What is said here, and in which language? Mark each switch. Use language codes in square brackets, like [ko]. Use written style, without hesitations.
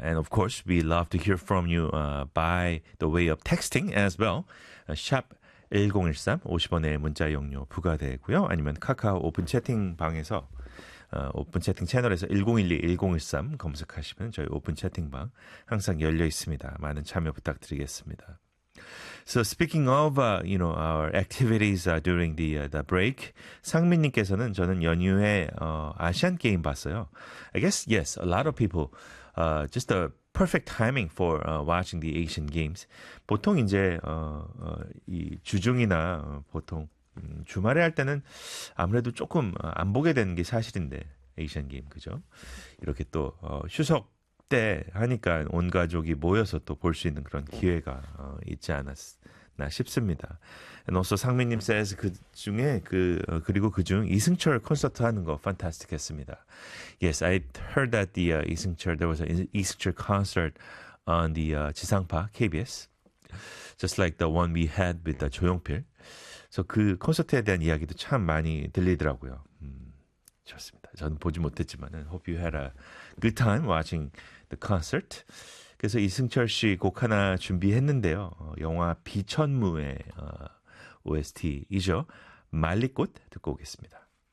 [en] And of course, we love to hear from you by the way of texting as well. [ko] Sharp 1013, 50원의 문자 용료 부과되고요. 아니면 카카오 오픈 채팅방에서 오픈 채팅 채널에서 1012 1013 검색하시면 저희 오픈 채팅방 항상 열려 있습니다. 많은 참여 부탁드리겠습니다. [en] So speaking of you know our activities during the break, 상민님께서는 [ko] 저는 연휴에 아시안 게임 봤어요. [en] I guess yes, a lot of people just the perfect timing for watching the Asian games. [ko] 보통 이제 이 주중이나 보통 주말에 할 때는 아무래도 조금 안 보게 되는 게 사실인데 에이션 게임 그죠? 이렇게 또 휴석 때 하니까 온 가족이 모여서 또 볼 수 있는 그런 기회가 있지 않았나 싶습니다. [en] And also [ko] 상민님 says 그 중에 그리고 그중 이승철 콘서트 하는 거 fantastic 했습니다. [en] Yes, I heard that the 이승철 there was an 이승철 concert on the 지상파 KBS, just like the one we had with the 조용필. [ko] 그 콘서트에 대한 이야기도 참 많이 들리더라고요. 좋습니다. 저는 보지 못했지만은 [en] Hope you had a good time watching the concert. [ko] 그래서 이승철 씨 곡 하나 준비했는데요. 영화 비천무의 OST이죠. 말리꽃 듣고 오겠습니다.